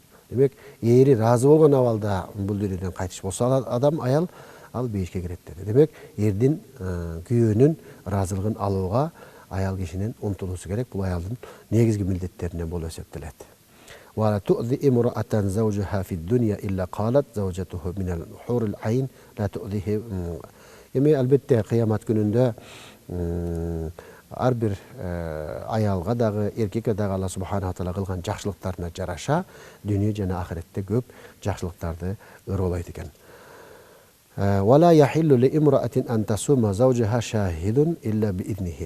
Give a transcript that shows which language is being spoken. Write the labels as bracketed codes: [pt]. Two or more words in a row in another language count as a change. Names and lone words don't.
[ky] Демек, эри ыраазы болгон абалда бул дүйнөдөн кайтыш болсо адам, аял, ал бейишке кирет деди. Демек, эрдин күйөөнүн ыраазылыгын алууга аял кишинин умтулуусу керек. Бул аялдын негизги милдеттеринен болуп эсептелет. [ar] وتؤذي امرأة زوجها في الدنيا إلا قالت زوجته من الحور العين لا تؤذيه. [ky] Эми албетте кыямат күнүндө ар бир аялга дагы, эркекке дагы Алла [ar] سبحانه تعالى [ky] кылган жакшылыктарына жараша дүйнө жана ахиретте көп жакшылыктарды ыргылайт экен. [ar] ولا يحل لامرأة أن تصوم زوجها شاهد إلا بإذنه.